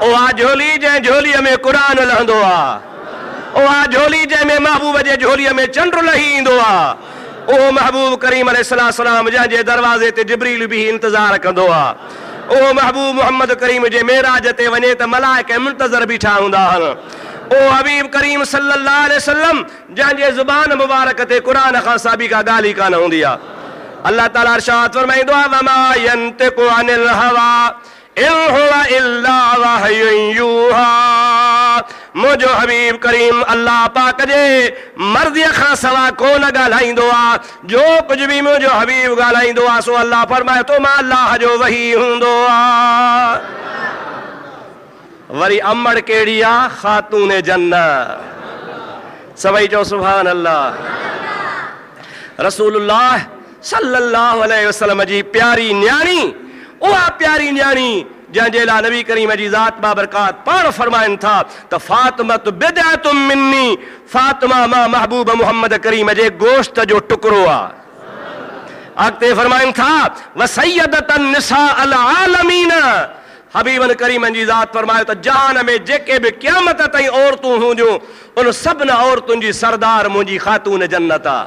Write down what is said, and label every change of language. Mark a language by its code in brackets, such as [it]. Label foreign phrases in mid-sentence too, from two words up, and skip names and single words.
[sd] उहा झोली जंहिं झोलीअ में क़ुरान लहंदो आहे, उहा झोली जंहिंमें महबूब जे झोलीअ में चंड लही ईंदो आहे, उहो महबूब करीम अलैहिस्सलाम जंहिंजे दरवाज़े ते जिब्रील बि इंतज़ार कंदो आहे, उहो महबूब मोहम्मद करीम जे मेराज ते वञे त मलाइका मुंतज़र बीठा हूंदा आहिनि, ओ हबीब करीम [ar] صلى الله عليه وسلم [sd] जंहिंजे ज़ुबान मुबारक ते क़ुरान खां साबिक़ ॻाल्हि ई कान हूंदी आहे। अल्लाह ताला इरशाद फरमाईंदो आहे [ar] وما ينطق عن الهوى إن هو إلا وحي يوحى. [sd] मुंहिंजो हबीब करीम अल्लाह पाक जे मर्ज़ीअ खां सवा कोन ॻाल्हाईंदो आहे, जो कुझु बि मुंहिंजो हबीब ॻाल्हाईंदो आहे सो अल्लाह फरमाए थो मां अल्लाह जो वही हूंदो आहे। वरी अमड़ कहिड़ी आहे? ख़ातून जन्नत। सभई चओ [ar] سبحان الله. [sd] रसूलुल्लाह [ar] صلى الله عليه وسلم [sd] जी प्यारी न्याणी, उहा प्यारी न्याणी जंहिंजे लाइ नबी करीम जी ज़ात बाबरकात पाण फरमाइनि था त [ar] فاطمة بضعة مني, [sd] फातिमा मां महबूब मोहम्मद करीम जे गोश्त जो टुकड़ो आहे। अॻिते फरमाइनि था [ar] و سيدة نساء العالمين, [sd] हबीबन करीमन जी ज़ात फरमायो त जहान में जेके बि क़यामत ताईं औरतूं हूंदियूं उन सभिनी औरतुनि जी सरदार मुंहिंजी ख़ातून जन्नत आहे।